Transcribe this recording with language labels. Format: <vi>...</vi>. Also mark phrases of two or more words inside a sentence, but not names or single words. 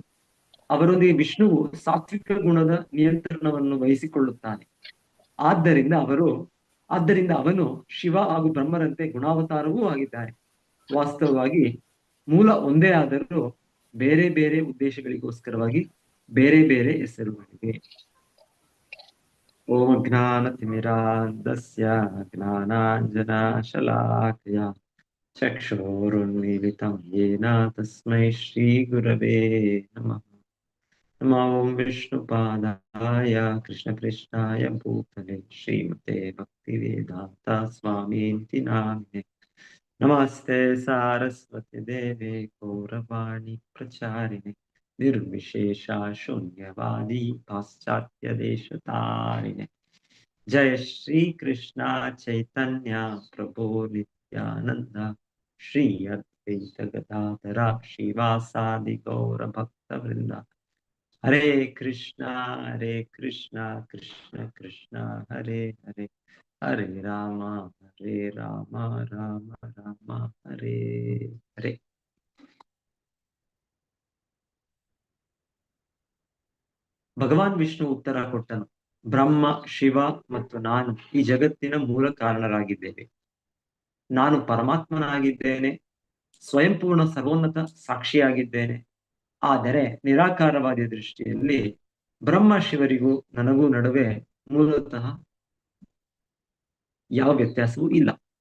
<kn>ಅವರೊಂದಿಗೆ ವಿಷ್ಣುವು ಸಾತ್ವಿಕ ಗುಣದ ನಿಯಂತ್ರಣವನ್ನು ವಹಿಸಿಕೊಳ್ಳುತ್ತಾನೆ. ಆದ್ದರಿಂದ ಅವನು ಶಿವ ಹಾಗೂ ಬ್ರಹ್ಮರಂತೆ ಗುಣಾವತಾರವೂ ಆಗಿದ್ದಾರೆ. ವಾಸ್ತವವಾಗಿ ಮೂಲ ಒಂದೇ ಆದರೂ ಬೇರೆ ಬೇರೆ ಉದ್ದೇಶಗಳಿಗೋಸ್ಕರವಾಗಿ ಬೇರೆ ಬೇರೆ ಹೆಸರುಗಳಿವೆ.</kn> <sa>ಓಂ ಜ್ಞಾನತಿಮಿರಾಂಧಸ್ಯ ಜ್ಞಾನಾಂಜನಶಲಾಕಯ ಚಕ್ಷುರುನ್ಮಿಲಿತಂ ಯೇನ ತಸ್ಮೈ ಶ್ರೀ ಗುರವೇ ನಮಃ. ನಮೋ ವಿಷ್ಣುಪಾದಾಯ ಕೃಷ್ಣಕೃಷ್ಣಾಯ ಭೂತಲೆ ಶ್ರೀಮತೆ ಭಕ್ತಿವೇದಾಂತ ಸ್ವಾಮೀತಿ ನಾಮಿನೆ. ನಮಸ್ತೆ ಸಾರಸ್ವತಿ ದೇವೆ ಗೌರವಾಣಿ ಪ್ರಚಾರಿಣೆ ನಿರ್ವಿಶೇಷ ಶೂನ್ಯವಾದಿ ಪಾಶ್ಚಾತ್ಯ ದೇಶತಾರಿಣೆ. ಜಯ ಶ್ರೀ ಕೃಷ್ಣ ಚೈತನ್ಯ ಪ್ರಭು ನಿತ್ಯಾನಂದ ಶ್ರೀ ಅದ್ವೈತ ಗದಾಧರ ಶ್ರೀವಾಸಾದಿ ಗೌರ ಭಕ್ತ ವೃಂದ. ಹರೇ ಕೃಷ್ಣ ಕೃಷ್ಣ ಕೃಷ್ಣ ಹರೇ ಹರೇ, ಹರೇ ರಾಮ ಹರೇ ರಾಮ ರಾಮ ರಾಮ ಹರೇ ಹರೇ.</sa> <kn>ಭಗವಾನ್ ವಿಷ್ಣು ಉತ್ತರ ಕೊಟ್ಟನು, ಬ್ರಹ್ಮ, ಶಿವ ಮತ್ತು ನಾನು ಈ ಜಗತ್ತಿನ ಮೂಲ ಕಾರಣರಾಗಿದ್ದೇವೆ. ನಾನು ಪರಮಾತ್ಮನಾಗಿದ್ದೇನೆ, ಸ್ವಯಂಪೂರ್ಣ ಸರ್ವೋನ್ನತ ಸಾಕ್ಷಿಯಾಗಿದ್ದೇನೆ. ಆದರೆ ನಿರಾಕಾರವಾದ ದೃಷ್ಟಿಯಲ್ಲಿ ಬ್ರಹ್ಮ ಶಿವರಿಗೂ ನನಗೂ ನಡುವೆ ಮೂಲತಃ ಯಾವ ವ್ಯತ್ಯಾಸವೂ ಇಲ್ಲ.</kn>